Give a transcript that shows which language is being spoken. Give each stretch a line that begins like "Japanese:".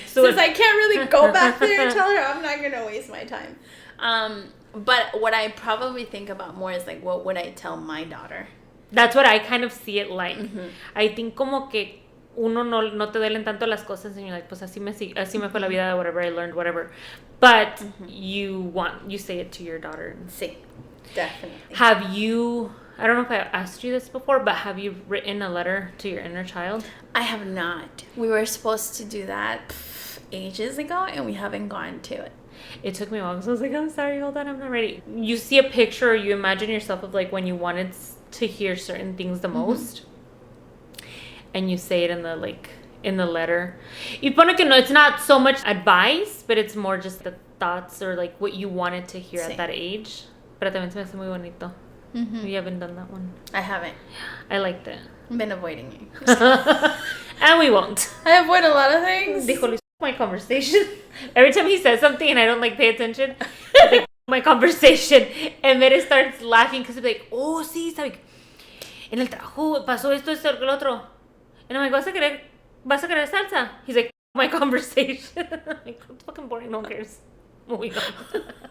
English: Since I can't really go back there and tell her, I'm not going to waste my time. But what I probably think about more is like, what would I tell my daughter? That's what I kind of see it like. Mm-hmm.
Spanish: I think como que uno no te duelen tanto las cosas and you're like, pues así me fue la vida, whatever I learned, whatever.
English: But you say it to your daughter.
Spanish: Sí, definitely.
English: Have you, I don't know if I asked you this before, but have you written a letter to your inner child? I have not. We were supposed to do that ages ago and we haven't gone to it. It took me a while because I was like, I'm sorry, hold on, I'm not ready. You see a picture or you imagine yourself of like when you wanted to hear certain things the most, and you say it in the letter. Y pone que no, it's not so much advice, but it's more just the thoughts or like what you wanted to hear at that age.
Spanish: Pero también se me hace muy bonito.
English: You haven't done that one. I haven't. I liked it. I've been avoiding it. And we won't. I avoid a lot of things. Dijo Luis, my conversation. Every time he says something and I don't like pay attention, he's like, my conversation. And Mere starts laughing because he's like, oh, sí, sabe, en el trabajo pasó esto, el otro. And I'm like, ¿vas a querer salsa? He's like, my conversation. I'm like, it's fucking boring, no one cares. Moving on.